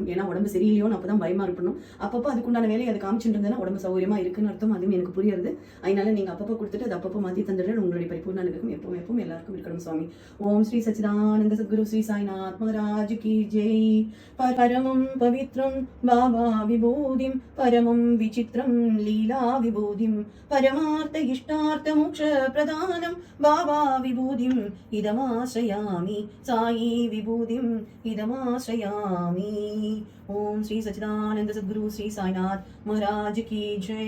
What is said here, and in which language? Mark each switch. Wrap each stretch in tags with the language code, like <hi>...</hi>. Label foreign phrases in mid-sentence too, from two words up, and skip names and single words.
<ta>ஏன்னா உடம்பு சரியில்லையோன்னு அப்பதான் பயமா இருக்கணும். அப்பப்போ அதுக்குண்டான வேலையை அதை காமிச்சுட்டு இருந்தேன்னா உடம்பு சௌகரியமா இருக்குன்னு அர்த்தம். அதுவும் எனக்கு புரியுது. அதனால நீங்க அப்பப்போ கொடுத்துட்டு அது அப்பப்போ மாற்றி தந்துடுறேன். உங்களுடைய பரிபூர்ண அனுகிரகம் எப்பவும் எப்பவும் எல்லாருக்கும் இருக்கணும் சுவாமி. ஓம் ஸ்ரீ சச்சிதானந்த சத்குரு ஸ்ரீ சாய்நாத்</ta> <hi>महाराज की जय.</hi> <sa>परमं पवित्रं बाबा विभूतिं परमं विचित्रं लीला विभूतिं परमार्थ इष्टार्थ मोक्ष प्रदानं बाबा विभूतिं इदमाश्रयामि साई विभूतिं इदमाश्रयामि.</sa> <hi>ओम श्री सच्चिदानंद सद्गुरु श्री साईनाथ महाराज की जय.</hi>